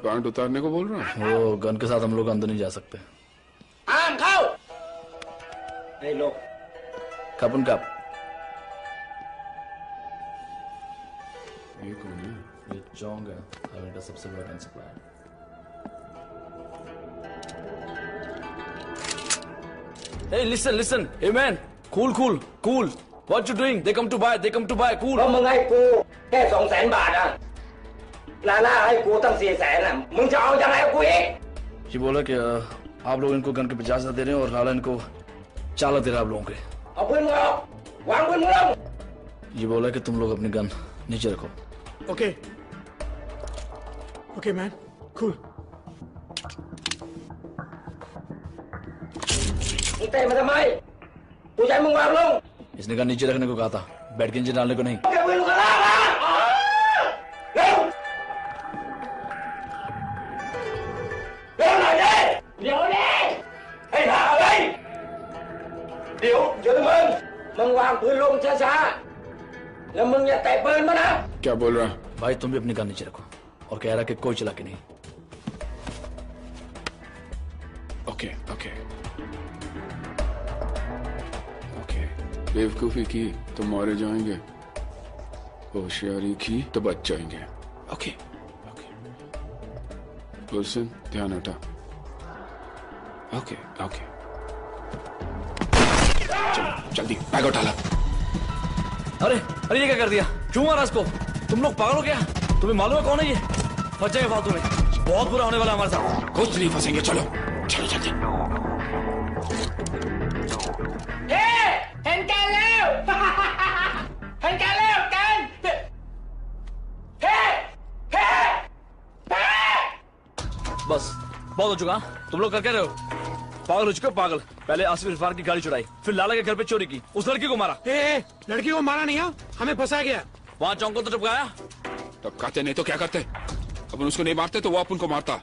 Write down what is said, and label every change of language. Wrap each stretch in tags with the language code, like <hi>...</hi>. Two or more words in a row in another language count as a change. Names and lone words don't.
<hi>पैंट उतारने को बोल रहा है? वो गन के साथ हम लोग अंदर नहीं जा सकते। कप उन कप। ये कौन है? ये चौंग है, हमें का सबसे बड़ा गन सप्लायर।</hi> <en>Hey, listen. Hey man, cool. What you doing? They come to buy. Cool.</en> <th>เพราะมึงให้กูแค่200,000 บาทอ่ะลาล่าให้กูตั้ง400,000อ่ะมึงจะเอายังไงกับกูอีก</th> <hi>ये बोला कि आप लोग इनको गन के 50,000 दे रहे हैं और लाला इनको 4 लाख दे रहा है आप लोगों के।</hi> <th>เอาปืนมึงออกวางปืนมึงลง</th> <hi>ये बोला कि तुम लोग अपनी गन नीचे रखो।</hi> <en>OK man, cool.</en> <th>มึงเตะมาทำไมกูจะให้มึงวางลง</th> <hi>इसने गन नीचे रखने को कहा था, बैठ के नीचे डालने को नहीं।</hi> <th>แกปืนลูกกระลามาเร็วหน่อยดิเดี๋ยวดิให้ถามเลยเดี๋ยวมึงวางปืนลงช้าๆแล้วมึงอย่าเตะปืนมานะ</th> <hi>क्या बोल रहा है? भाई तुम भी अपनी गन नीचे रखो और कह रहा कि कोई चला के नहीं। ओके। बेवकूफी की तो मारे जाएंगे, होशियारी की तो बच जाएंगे। ओके। गुलशन, ध्यान हटा। ओके। चलो जल्दी बैग उठा ला। अरे ये क्या कर दिया? क्यों मारा इसको? तुम लोग पागल हो क्या? तुम्हें मालूम है कौन है ये? फंस जाएगा फालतू में, बहुत बुरा होने वाला हमारे साथ। कुछ नहीं फंसेंगे, चलो जल्दी।</hi> <th>เห็นกันแล้วเห็นกันแล้วกันเฮ้</th> <hi>बस बहुत हो चुका। तुम लोग कर क्या रहे हो? पागल हो चुके हो, पागल। पहले आसिफ इरफान की गाड़ी चुराई, फिर लाला के घर पे चोरी की, उस लड़की को मारा। लड़की को मारा नहीं, हमें फंसा गया। वहाँ चौंक को तो टपकाया। टपकाते नहीं तो क्या करते? अपन उसको नहीं मारते तो वो अपन को मारता।</hi>